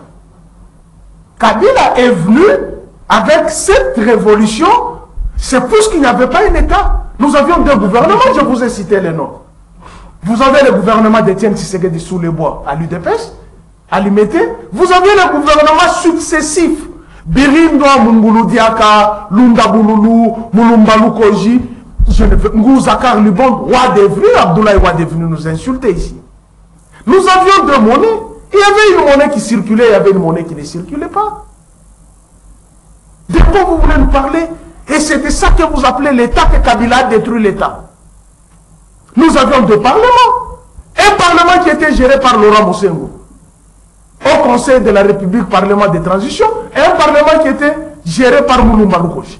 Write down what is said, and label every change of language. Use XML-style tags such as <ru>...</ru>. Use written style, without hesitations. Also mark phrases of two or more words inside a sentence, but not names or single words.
<fr>Kabila est venu avec cette révolution, c'est plus qu'il n'y avait pas un État. Nous avions deux gouvernements, je vous ai cité les noms. Vous avez le gouvernement d'Étienne Tshisekedi sous les bois à l'UDPS, à l'Imete. Vous avez le gouvernement successif. Birindo Mungulu Diaka, Lunda Bululu, Mulumbalu Koji, Ngouzakar Libon, Ouad est venu, Abdoulaye Ouad est venu nous insulter ici. Nous avions deux monnaies. Il y avait une monnaie qui circulait, il y avait une monnaie qui ne circulait pas. De quoi vous voulez nous parler? Et c'était ça que vous appelez l'État, que Kabila a détruit l'État. Nous avions deux parlements. Un parlement qui était géré par Laurent Mosengo, au Conseil de la République, Parlement de transition, et un parlement qui était géré par Mulumba Lukoji.</fr>